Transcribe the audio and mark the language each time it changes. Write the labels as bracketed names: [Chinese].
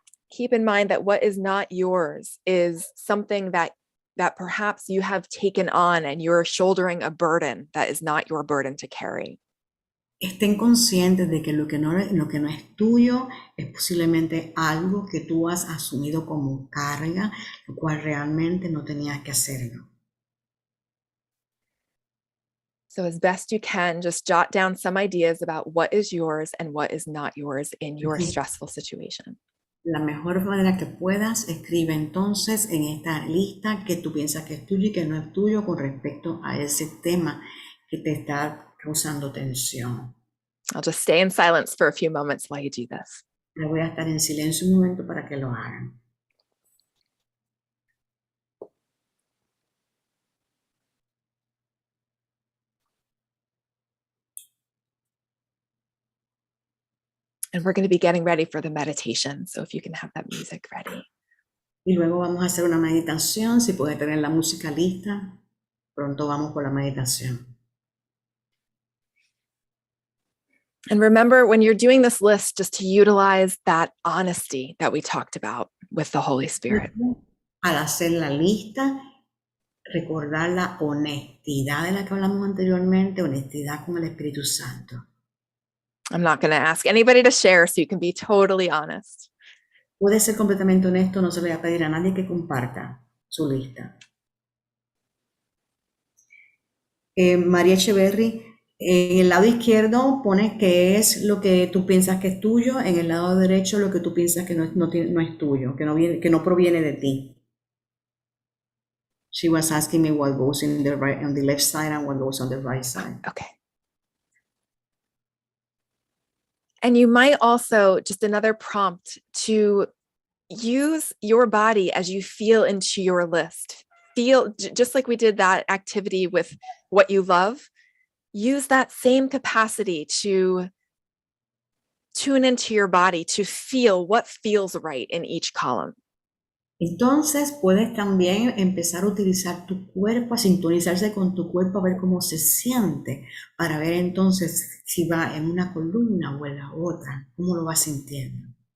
[English] Keep in mind that what is not yours is something that perhaps you have taken on and you're shouldering a burden that is not your burden to carry. [Spanish] Estén conscientes de que lo que no es tuyo es posiblemente algo que tú has asumido como carga, lo cual realmente no tenías que hacerlo. [English] So as best you can, just jot down some ideas about what is yours and what is not yours in your stressful situation. [Spanish] La mejor manera que puedas, escribe entonces en esta lista que tú piensas que es tuyo y que no es tuyo con respecto a ese tema que te está causando tensión. [English] I'll just stay in silence for a few moments while you do this. [Spanish] Me voy a estar en silencio un momento para que lo hagan. [English] And we're going to be getting ready for the meditation. So if you can have that music ready. [Spanish] Y luego vamos a hacer una meditación. Si pueden tener la música lista, pronto vamos por la meditación. [English] And remember, when you're doing this list, just to utilize that honesty that we talked about with the Holy Spirit. [Spanish] Al hacer la lista, recordar la honestidad de la que hablamos anteriormente, honestidad con el Espíritu Santo. [English] I'm not going to ask anybody to share, so you can be totally honest. [Spanish] Puede ser completamente honesto, no se le va a pedir a nadie que comparta su lista. María Echeverry, en el lado izquierdo pones qué es lo que tú piensas que es tuyo, en el lado derecho lo que tú piensas que no es tuyo, que no proviene de ti. [English] She was asking me what goes on the left side and what goes on the right side. Okay. And you might also, just another prompt, to use your body as you feel into your list. Feel, just like we did that activity with what you love, use that same capacity to tune into your body to feel what feels right in each column. [Spanish] Entonces puedes también empezar a utilizar tu cuerpo, a sintonizarse con tu cuerpo, a ver cómo se siente, para ver entonces si va en una columna o en la otra, cómo lo vas sintiendo.